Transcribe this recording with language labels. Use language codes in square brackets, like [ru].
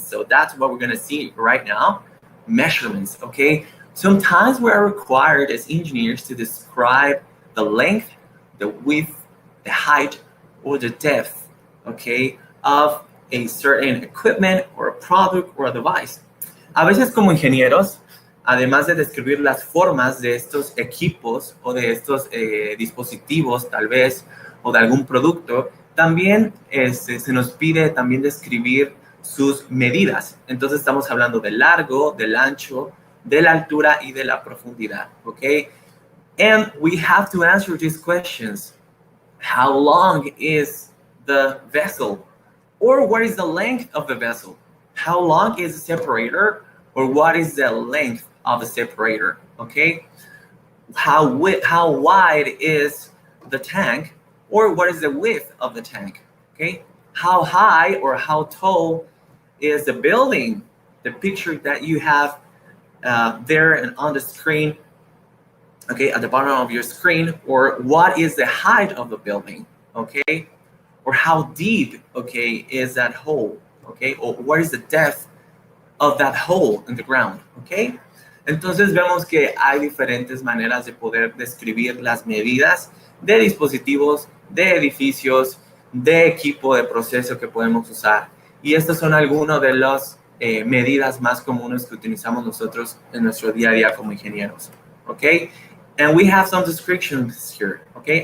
[en] So that's what we're going to see right now, measurements, okay? Sometimes we are required as engineers to describe the length, the width, the height, or the depth, okay, of a certain equipment or a product or a device. [es] A veces como ingenieros, además de describir las formas de estos equipos o de estos dispositivos, tal vez, o de algún producto, también se nos pide también describir sus medidas. Entonces estamos hablando del largo, del ancho, de la altura y de la profundidad, okay? [en] And we have to answer these questions. How long is the vessel? Or what is the length of the vessel? How long is the separator? Or what is the length of the separator, okay? How wide is the tank? Or what is the width of the tank, okay? How high or how tall is the building, the picture that you have there and on the screen, okay, at the bottom of your screen, or what is the height of the building, okay? Or how deep, okay, is that hole, okay? Or what is the depth of that hole in the ground, okay? [es] Entonces vemos que hay diferentes maneras de poder describir las medidas de dispositivos, de edificios, de equipo de proceso que podemos usar. Y estas son algunas de las medidas más comunes que utilizamos nosotros en nuestro día a día como ingenieros, okay? [en] And we have some descriptions here, okay?